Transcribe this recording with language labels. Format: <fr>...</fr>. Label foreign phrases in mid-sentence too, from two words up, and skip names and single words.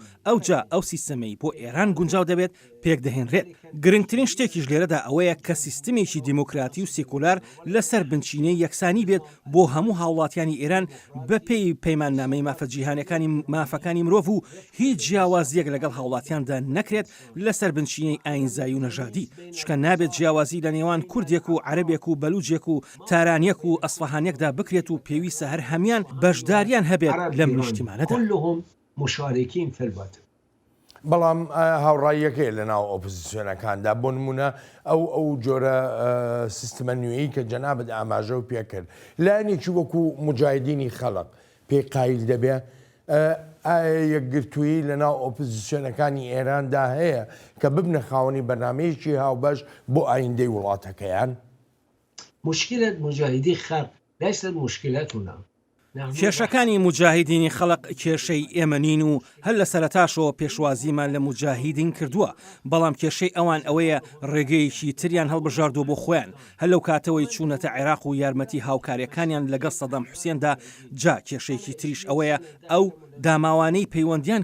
<ckb>ئەوجا ئەو سیستەمەی بۆ ئێران گونجاو دەبێت پێک دەهێنرێت گرنگترین شتێکیش لێرەدا ئەوەیە کە سیستەمێکی دیموکراتی و سیکولار لەسەر بنچینەی یەکسانی بێت بۆ هەموو هاوڵاتیانی ئێران بە پێی پەیماننامەی مافەجیهانەکانی مافەکانی مرۆڤ و هیچ جیاوازیەک لەگەڵ هاوڵاتیاندا نەکرێت لەسەر بنچینەی ئاینزایی و نەژادی چکە نابێت جیاوازی لە نێوان کوردێک و عەرەبێک و بەلوجێک و تارانیەک و ئەسفەهانێکدا بکرێت و پێویستە هەر هەمان بەشداریان هەبێت لەم نیشتیمانەدا</ckb> <ar>كلهم مشاركين في الوطن</ar> <ckb>بەڵام هاوڕاییەکەی لە ناو ئۆپۆزیسیۆنەکاندا بۆ نمونە ئەو جۆرە سیستمە نوێیی کە جەنابەت ئاماژە و پێکرد لایەنێکی وەکو مجاهدینی خەڵق پێی قایل دەبێ یەکگرتووی لە ناو ئۆپۆزیسیۆنەکانی ئێراندا هەیە کە ببنە خاوەنی بەرنامەیەکی هاوبەش بۆ ئایندەی وڵاتەکەیان</ckb> <ar>مشكلة مجاهدي خلق ليست مشكلتنا</ar> <ckb>کێشەکانی مجاهدینی خەڵق کێشەی ئێمە نین و هەر لە سەرەتاشەوە پێشوازیمان لە مجاهدین کردووە بەڵام کێشەی ئەوان ئەوەیە ڕێگەیەکی تریان هەڵبژاردووە بۆ خۆیان هەر لەو کاتەوەی چوونەتە عێراق و یارمەتی هاوکارەکانیان لەگەڵ سەدەم حوسێندا جا کێشەیەکی تریش ئەوەیە ئەو داماوانەی پەیوەندیان</ckb>